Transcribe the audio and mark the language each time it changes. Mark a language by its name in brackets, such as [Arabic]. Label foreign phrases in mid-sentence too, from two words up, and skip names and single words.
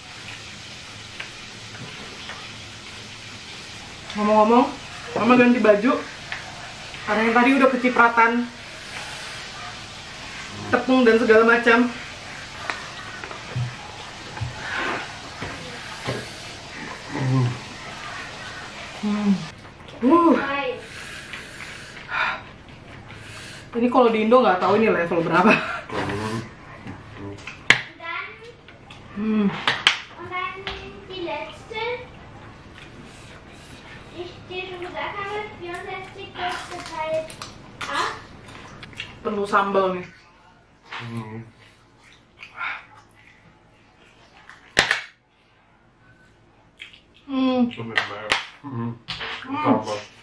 [Indonesian] Ngomong-ngomong, mama ganti baju karena yang tadi udah kecipratan tepung dan segala macam. Ini kalau di Indo nggak tahu ini level berapa. [German] Und dann die letzte, ich dir schon gesagt habe, 64 geteilt 8. [Indonesian] Penuh sambal nih. [Dutch] Zo met mij. [Indonesian] Sambal.